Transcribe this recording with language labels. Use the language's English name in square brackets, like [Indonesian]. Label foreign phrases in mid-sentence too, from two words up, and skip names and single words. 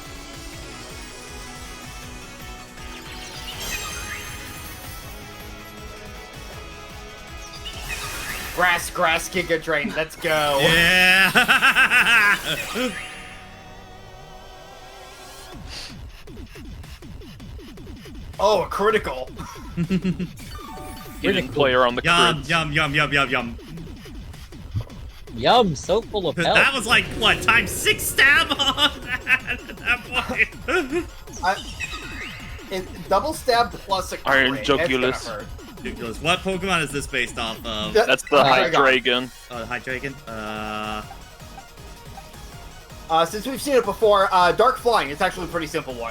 [English] Grass, Giga Drain, let's go. Yeah! Oh, a critical. Hitting player on the Yum, crits. yum, yum, yum, yum, yum. Yum, so full of health. That was like, what, times 6 stab on that at that point? Double stab plus a crit. Iron It's gonna Jugulus. hurt. Ridiculous. What Pokemon is this based off of? That's the Hydreigon. Hydreigon. Oh, the Hydreigon? Since we've seen it before, Dark Flying, it's actually a pretty simple one.